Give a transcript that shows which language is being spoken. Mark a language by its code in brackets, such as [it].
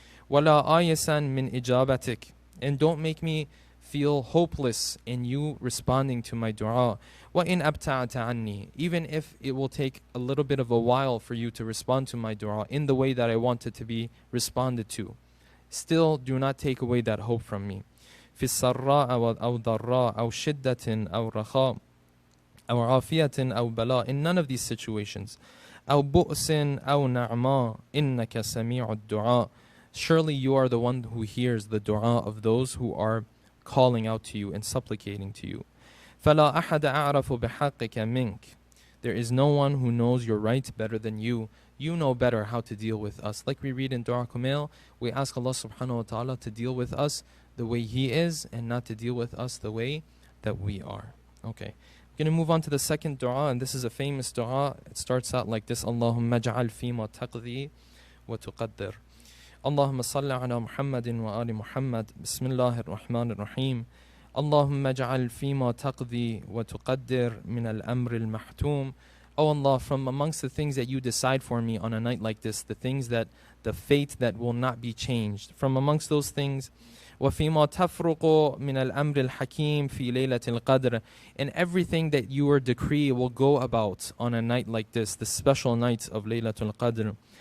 [ar] Wala ayasan min ijabatik, [en] and don't make me feel hopeless in you responding to my dua. [ar] وَإِنْ أَبْتَعْتَ عَنِّي, [en] even if it will take a little bit of a while for you to respond to my dua in the way that I want it to be responded to, still do not take away that hope from me. [ar] فِي السَّرَّاءَ أَوْ ضَرَّاءَ أَوْ شِدَّةٍ أَوْ رَخَاءٍ أَوْ عَافِيَةٍ أَوْ بَلَاءٍ, [en] in none of these situations. [ar] أَوْ بُؤْسٍ أَوْ نَعْمَاءٍ إِنَّكَ سَمِيعُ الدُّعَاء. [en] Surely you are the one who hears the dua of those who are calling out to you and supplicating to you. [ar] فَلَا أَحَدَ أَعْرَفُ بِحَقِّكَ مِنْكَ. [en] There is no one who knows your rights better than you. You know better how to deal with us. Like we read in Dua Kumail, we ask Allah subhanahu wa ta'ala to deal with us the way He is and not to deal with us the way that we are. Okay. We're going to move on to the second dua, and this is a famous dua. It starts out like this: [ar] Allahumma ja'al fima taqdi wa tuqaddir. اللهم صل على محمد وآل محمد بسم الله الرحمن الرحيم اللهم اجعل فيما تقضي وتقدر من الأمر المحتوم. [en] Oh Allah, from amongst the things that you decide for me on a night like this, the things that, the fate that will not be changed, from amongst those things, [ar] وفيما تفرق من الأمر الحكيم في ليلة القدر, [en] and everything that your decree will go about on a night like this, the special nights of Laylatul Qadr.